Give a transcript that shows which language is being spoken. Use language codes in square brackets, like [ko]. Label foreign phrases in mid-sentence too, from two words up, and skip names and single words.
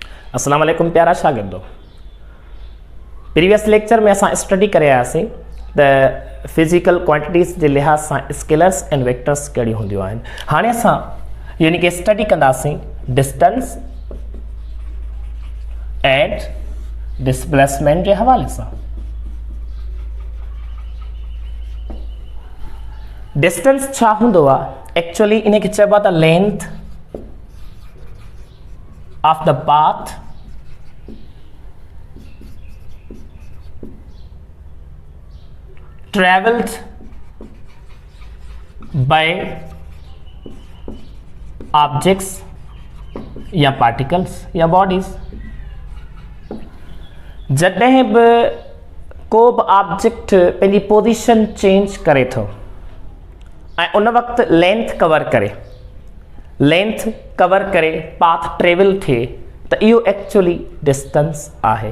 [ar] السلام عليكم [sd] प्यारा शागिर्दो। [en] previous lecture [sd] में असां स्टडी करे आयासीं त [en] physical quantities [sd] जे लिहाज़ सां [en] scalars and vectors [sd] कहिड़ी हूंदियूं आहिनि। हाणे असां यानी कि स्टडी कंदासीं [en] distance and displacement [sd] जे हवाले सां। डिस्टेंस छा हूंदो आहे? [en] एक्चुअली [sd] इन खे चइबो आहे [en] the length of the path traveled by objects या particles या bodies। [sd] जॾहिं बि को बि ऑब्जेक्ट पंहिंजी [en] position change [sd] करे थो ऐं उन वक़्तु [en] length cover [sd] करे [en] path travel [sd] थिए त इहो एक्चुअली डिस्टेंस आहे।